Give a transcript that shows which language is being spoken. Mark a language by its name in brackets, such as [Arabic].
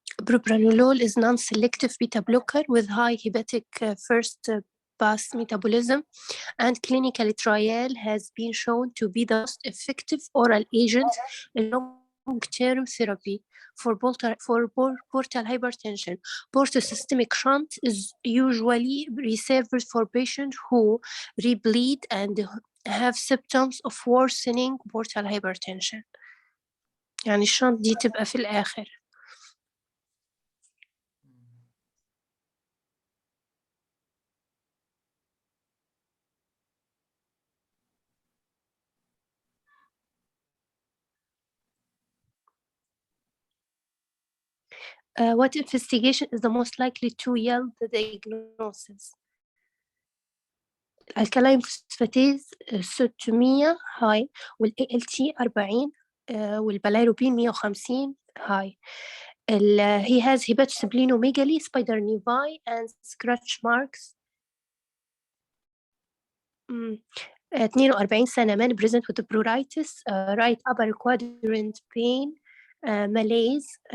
[English] Propranolol is non-selective beta blocker with high hepatic first pass metabolism, and clinical trial has been shown to be the most effective oral agent in long-term therapy for portal hypertension. Portal systemic shunt is usually reserved for patients who rebleed and have symptoms of worsening portal hypertension. [Arabic] يعني الشنط دي تبقى في الآخر. [English] What investigation is the most likely to yield the diagnosis? [Arabic] الكلاين فوسفاتيز 600 هاي، والALT 40 والبلايروبين 150 هاي. [English] He has hepatosplenomegaly, spider nevi and scratch marks. 42 [Arabic] سنة [English] man present with pruritus, right upper quadrant pain, malaise.